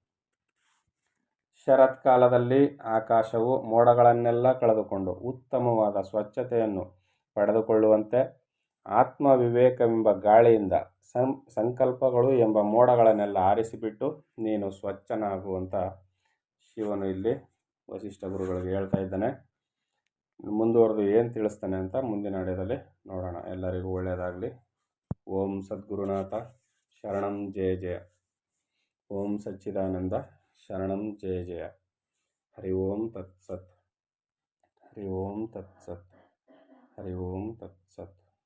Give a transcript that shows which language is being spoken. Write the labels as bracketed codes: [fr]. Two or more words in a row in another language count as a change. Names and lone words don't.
[kn] ಶರತ್ಕಾಲದಲ್ಲಿ ಆಕಾಶವು ಮೋಡಗಳನ್ನೆಲ್ಲ ಕಳೆದುಕೊಂಡು ಉತ್ತಮವಾದ ಸ್ವಚ್ಛತೆಯನ್ನು ಪಡೆದುಕೊಳ್ಳುವಂತೆ ಆತ್ಮವಿವೇಕವೆಂಬ ಗಾಳಿಯಿಂದ ಸಂಕಲ್ಪಗಳು ಎಂಬ ಮೋಡಗಳನ್ನೆಲ್ಲ ಆರಿಸಿಬಿಟ್ಟು ನೀನು ಸ್ವಚ್ಛನಾಗುವಂಥ ಶಿವನು ಇಲ್ಲಿ ವಸಿಷ್ಠ ಗುರುಗಳಿಗೆ ಹೇಳ್ತಾ ಇದ್ದಾನೆ. ಮುಂದುವರೆದು ಏನು ತಿಳಿಸ್ತಾನೆ ಅಂತ ಮುಂದಿನ ಆಡಿಯೋದಲ್ಲಿ ನೋಡೋಣ. ಎಲ್ಲರಿಗೂ ಒಳ್ಳೆಯದಾಗಲಿ. [sa] ಓಂ ಸದ್ಗುರುನಾಥ ಶರಣಂ ಜಯ ಜಯ. ಓಂ ಸಚ್ಚಿದಾನಂದ ಶರಣಂ ಜಯ ಜಯ. ಹರಿ ಓಂ ತತ್ಸತ್. ಹರಿ ಓಂ ತತ್ಸತ್. ಹರಿ ಓಂ ತತ್ಸತ್.